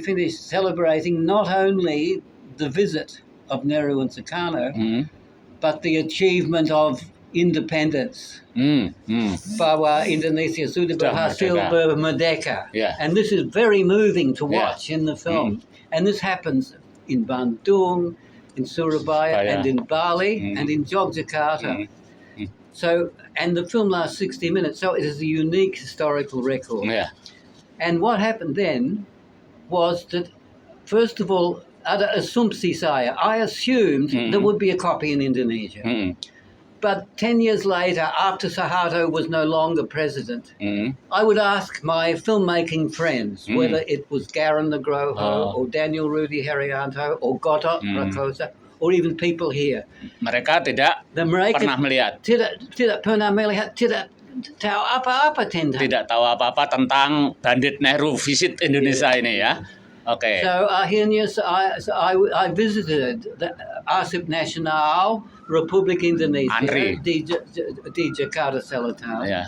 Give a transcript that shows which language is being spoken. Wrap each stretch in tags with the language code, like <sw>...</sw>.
<en>Celebrating not only the visit of Nehru and Sukarno, but the achievement of independence.</en> <id>Bahwa Indonesia sudah berhasil merdeka.</id> <en>And this is very moving to watch in the film. And this happens in Bandung, in Surabaya, and in Bali, and in Yogyakarta. So, and the film lasts 60 minutes, so it is a unique historical record. And what happened then was that, first of all,</en> <id>ada assumpsi saya.</id> <en>I assumed there would be a copy in Indonesia. But 10 years later, after Suharto was no longer president, I would ask my filmmaking friends, whether it was Garan Nugroho or Daniel Rudy Herianto or Gatot Rakosa, or even people here.</en> <id>Mereka tidak pernah melihat. Tidak pernah melihat, tidak tahu apa-apa tentang. Tidak tahu apa-apa tentang Bandit Nehru visit Indonesia ini ya. Okay.</id> <en>So akhirnya I visited the Arsip Nasional Republik Indonesia di Jakarta Selatan.</en>